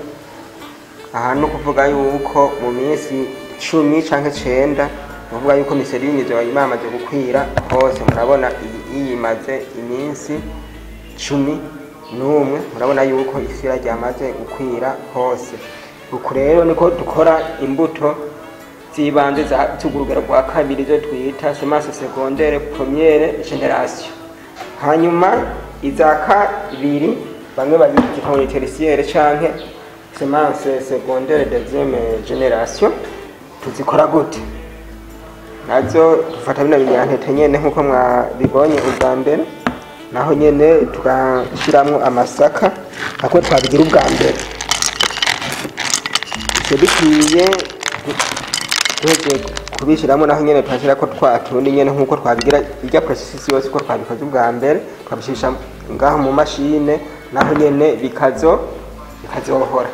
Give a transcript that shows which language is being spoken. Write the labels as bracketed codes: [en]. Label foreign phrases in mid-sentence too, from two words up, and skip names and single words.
[rn] Aha no kuvuga yuko mu minsi 10 canke 9 kuvuga yuko miserine zo yamaze gukwira hose. Murabona iyi imaze iminsi 11, murabona yuko ifira ryamaze gukwira hose. Uku rero niko dukora imbuto zibanze z'urugero rwa kabiri zo twita [fr] semence secondaire première génération. [rn] Hanyuma iza kabiri bamwe bayita [fr] comme tertiaire [rn] canke [fr] semence secondaire deuxième génération. [rn] Tuzikora gute? Nazo dufata bino binyantete nyene nkuko mwabibonye ubwa mbere, naho nyene tugashiramwo amasaka ako twabigira ubwa mbere. Bikwiye tuheje kubishiramo, naho nyene twashira ko twatundi nyene nkuko twabigira irya processus yose ko twabikoze ubwa mbere, twabishisha ngaho mu mashine, naho nyene bikazohora.